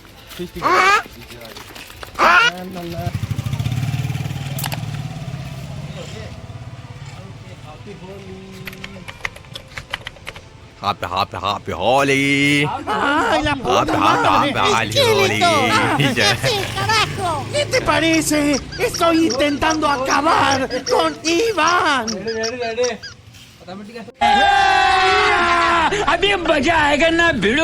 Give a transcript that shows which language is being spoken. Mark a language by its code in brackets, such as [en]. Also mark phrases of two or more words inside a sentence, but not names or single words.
[en] Happy Holi. Happy Holi. [es] ¿Qué te parece? Estoy intentando acabar con Iván. [hi] अभी मजा आएगा ना भिड़ो